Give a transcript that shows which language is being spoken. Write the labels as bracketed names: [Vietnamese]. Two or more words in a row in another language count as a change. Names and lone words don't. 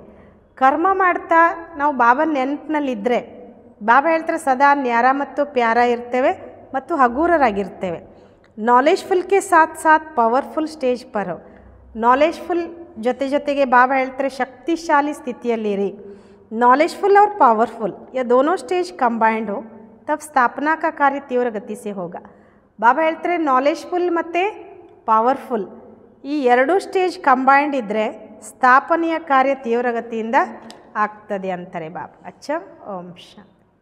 [Kannada] ಕರ್ಮ ಮಾಡ್ತಾ ನಾವು ಬಾಬನ ನೆನಪಿನಲ್ಲಿದ್ದರೆ ಬಾಬಾ ಹೇಳ್ತಾರೆ ಸದಾ ನ್ಯಾರ ಮತ್ತು ಪ್ಯಾರ ಇರ್ತೇವೆ ಮತ್ತು ಹಗೂರರಾಗಿರ್ತೇವೆ. [Hindi] नॉलेजफुल के साथ साथ [English] powerful stage [Hindi] पर हो. [Kannada] ನಾಲೆಜ್ಫುಲ್ ಜೊತೆಗೆ ಬಾಬಾ ಹೇಳ್ತಾರೆ ಶಕ್ತಿಶಾಲಿ ಸ್ಥಿತಿಯಲ್ಲಿರಿ. [Hindi] नॉलेजफुल और पावरफुल ये दोनों [English] stage combined [Hindi] हो तब स्थापना का कार्य तीव्र गति से होगा. [Kannada] ಬಾಬಾ ಹೇಳ್ತಾರೆ ನಾಲೆಜ್ಫುಲ್ ಮತ್ತು ಪವರ್ಫುಲ್ ಈ ಎರಡೂ [English] stage combined [Kannada] ಇದ್ದರೆ ಸ್ಥಾಪನೆಯ ಕಾರ್ಯ ತೀವ್ರಗತಿಯಿಂದ ಆಗ್ತದೆ ಅಂತಾರೆ ಬಾಬಾ. ಅಚ್ಚ ಓಂ ಶಾಂತಿ.